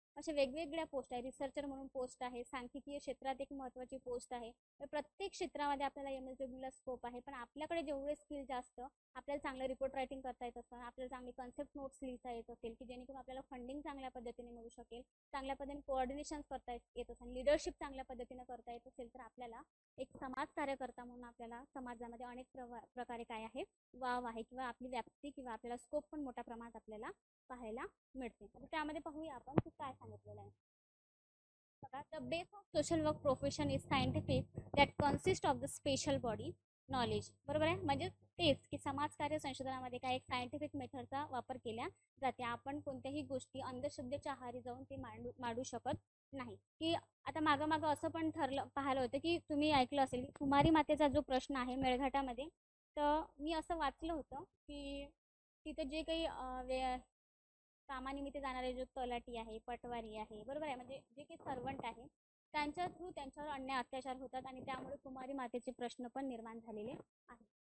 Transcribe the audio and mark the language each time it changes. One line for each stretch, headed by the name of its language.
Marathi: अशा वेगवेगळ्या पोस्ट आहे रिसर्चर म्हणून पोस्ट आहे सांख्यिकीय क्षेत्रात एक महत्त्वाची पोस्ट आहे प्रत्येक क्षेत्रामध्ये आपल्याला MSWला स्कोप आहे पण आपल्याकडे जेवढे स्किल जास्त आपल्याला चांगलं रिपोर्ट रायटिंग करता येत असतं आपल्याला चांगली कन्सेप्ट नोट्स लिहिता येत असेल की जेणेकरून आपल्याला फंडिंग चांगल्या पद्धतीने मिळू शकेल चांगल्या पद्धतीने कोऑर्डिनेशन करता येत असेल लिडरशिप चांगल्या पद्धतीने करता येत असेल तर आपल्याला एक समाज कार्यकर्ता म्हणून आपल्याला समाजामध्ये अनेक प्रकारे काय आहे वाव आहे किंवा आपली व्याप्ती किंवा आपल्याला स्कोप पण मोठ्या प्रमाणात आपल्याला पाहायला मिळते त्यामध्ये पाहूया आपण की काय सांगितलेलं आहे बघा
English: The base of social work profession is scientific that consist of the special body knowledge.
Marathi: बरोबर आहे, म्हणजे तेच की समाजकार्य संशोधनामध्ये काय एक सायंटिफिक मेथडचा वापर केला जाते. आपण कोणत्याही गोष्टी अंधश्रद्धेच्या आहारी जाऊन ते मांडू शकत नाही. की आता मागं मागं असं पण ठरलं पाहिलं होतं की तुम्ही ऐकलं असेल की कुमारी मातेचा जो प्रश्न आहे मेळघाटामध्ये, तर मी असं वाचलं होतं की तिथे जे काही कामानिमित्त जाणारे जो तलाठी आहे, पटवारी आहे, बरोबर आहे, म्हणजे जे काही सर्वंट आहे, त्यांच्या थ्रू त्यांच्यावर अन्याय अत्याचार होतात आणि त्यामुळे कुमारी मातेचे प्रश्न पण निर्माण झालेले आहेत.